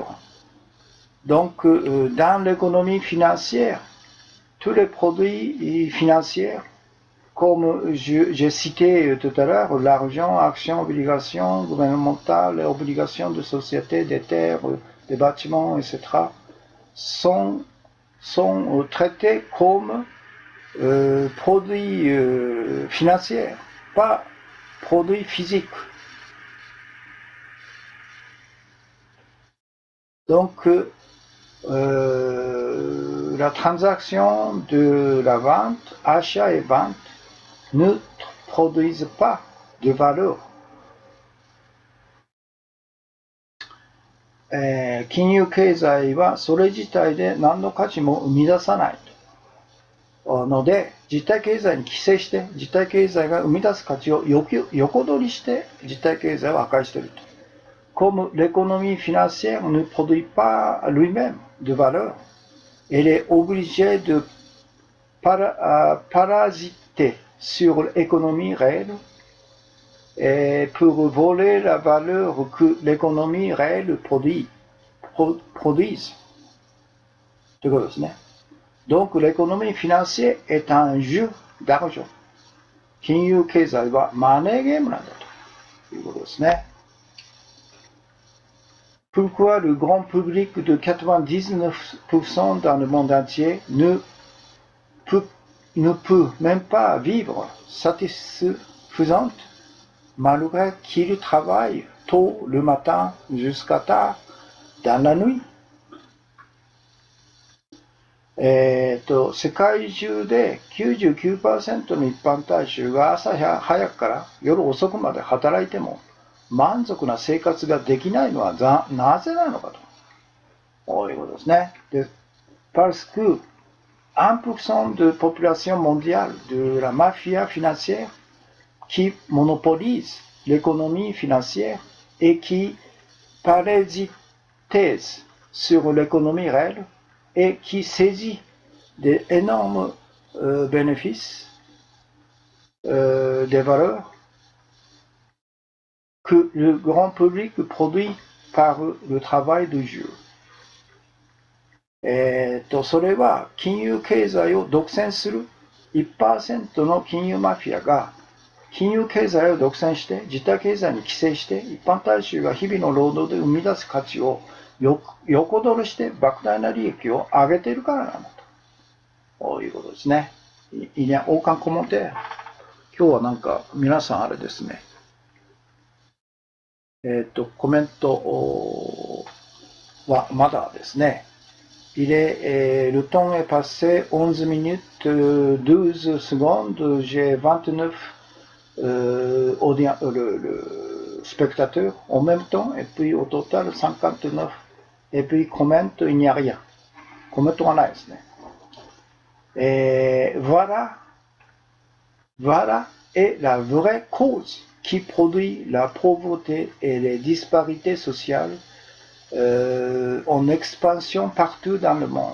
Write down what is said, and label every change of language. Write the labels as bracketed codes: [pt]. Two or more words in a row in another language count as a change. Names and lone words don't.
[fr] Donc, dans l'économie financière, tous les produits financiers, comme j'ai cité tout à l'heure, l'argent, actions, obligations gouvernementales, obligations de société, des terres, des bâtiments, etc., sont traités comme produits financiers, pas produits physiques. Donc, la transaction de la vente, achat et vente, ne produisent pas de valeur. [ja] 金融経済はそれ自体で何の価値も生み出さないので、実体経済に寄生して、実体経済が生み出す価値を横取りして実体経済を破壊していると。 [fr] Comme l'économie financière ne produit pas lui-même de valeur, elle est obligée de parasiter sur l'économie réelle et pour voler la valeur que l'économie réelle produise. Donc l'économie financière est un jeu d'argent. [ja] 金融経済はマネーゲームなんだということですね。 [fr] Pourquoi le grand public de 99% dans le monde entier ne peut même pas vivre satisfaisante malgré qu'il travaille tôt le matin jusqu'à tard dans la nuit? [ja] 世界中で 99% の一般大衆が朝早くから夜遅くまで働いても満足な生活ができないのはなぜなのかということですね。 [fr] Parce que 1% de population mondiale de la mafia financière qui monopolise l'économie financière et qui parasitise sur l'économie réelle et qui saisit d'énormes bénéfices, des valeurs que le grand public produit par le travail du jour。 [ja] それは金融経済を独占する 1% の金融マフィアが金融経済を独占して自体経済に規制して一般大衆が日々の労働で生み出す価値を横取りして莫大な利益を上げているからなんだということですね。 [fr] Il n'y a aucun commentaire。 [ja] 今日はなんか皆さんあれですね。コメントはまだですね。 [fr] le temps est passé 11 minutes 12 secondes, j'ai 29 le spectateur en même temps, et puis au total 59, et puis commente, il n'y a rien. Commente [ja] はないですね。 [fr] Voilà est la vraie cause qui produit la pauvreté et les disparités sociales en expansion partout dans le monde。